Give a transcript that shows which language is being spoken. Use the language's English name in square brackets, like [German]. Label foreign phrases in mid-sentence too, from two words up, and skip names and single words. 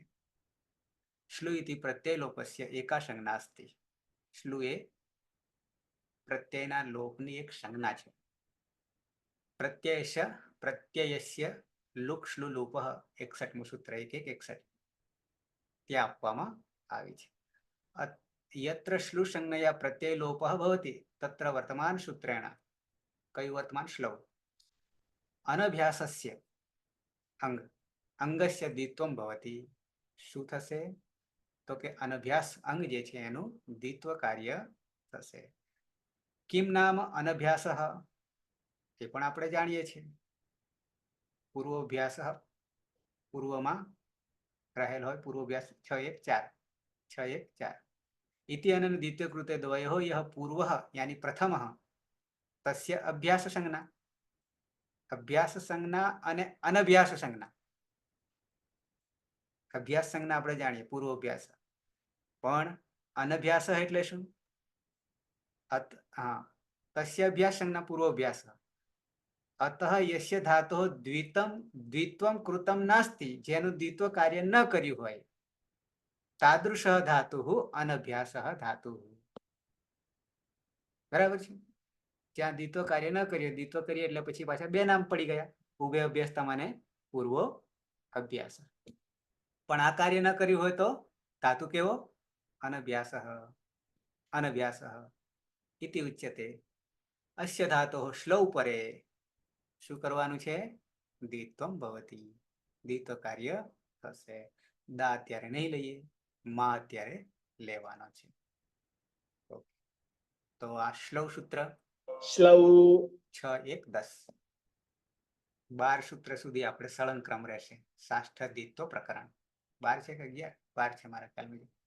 [Sanskrit] શ્લુ ઇતિ પ્રત્યય લોપસ્ય એકા સંજ્ઞા અસ્તિ. [Gujarati] શ્લુ એ પ્રત્યયના લોપની એક સંજ્ઞા છે. [Sanskrit] પ્રત્યયસ્ય લુક શ્લુ લુપઃ [Gujarati] 61મું સૂત્ર 1, 1, 61 ત્યાં આપવામાં આવી છે. [Sanskrit] यत्र श्लू संज्ञया प्रत्यय लोपः भवति तत्र वर्तमान सूत्रेण कयु वर्तमान श्लौ अनभ्यासस्य अंग अंगस्य द्वित्वं भवति [Gujarati] શું થશે તો કે અનભ્યાસ અંગ જે છે એનું દ્વિત્વ કાર્ય થશે [Sanskrit] કિમ નામ અનભ્યાસઃ [Gujarati] એ પણ આપણે જાણીએ છીએ [Sanskrit] પૂર્વાભ્યાસઃ [Gujarati] પૂર્વમાં રહેલ હોય [Sanskrit] પૂર્વાભ્યાસ 614 इति अनन द्वितीय कृते द्वयोः यः पूर्वः यानी प्रथमः तस्य अभ्यास संज्ञा अने अनभ्यास संज्ञा अभ्यास संज्ञा [Gujarati] આપણે જાણીએ પૂર્વાભ્યાસ પણ અનભ્યાસ એટલે શું [Sanskrit] हाँ तस्य अभ्यास संज्ञा पूर्वाभ्यास अतः यस्य धातोः द्वित्वं कृतं नास्ति [Gujarati] જેનું દ્વિત્વ કાર્ય ન કર્યું હોય [Sanskrit] तादृशः धातुः अनभ्यासः धातुः [Gujarati] बराबर છે જ્યાં દ્વિત્વ કાર્ય ન કરીએ દ્વિત્વ કરીએ એટલે પછી પાછા બે નામ પડી ગયા ઉભય અભ્યાસતા માને પૂર્વો અભ્યાસ પણ આ કાર્ય ન કર્યું હોય તો ધાતુ કેવો [Sanskrit] અનભ્યાસઃ અનભ્યાસઃ इति उच्यते अस्य धातोः श्लौ परे [Gujarati] શું કરવાનું છે [Sanskrit] દ્વિત્વમ ભવતિ [Gujarati] દ્વિત્વ કાર્ય થશે દા અત્યારે નહીં લઈએ માં અત્યારે લેવાનો છે તો આ શ્લૌ સૂત્ર [Sanskrit] શ્લૌ [Gujarati] 6 1 10 12 સૂત્ર સુધી આપણે સળંગ ક્રમ રહેશે સાષ્ઠ દ્વિત્વ પ્રકરણ 12 છે કે 11 12 છે મારા ખ્યાલમાં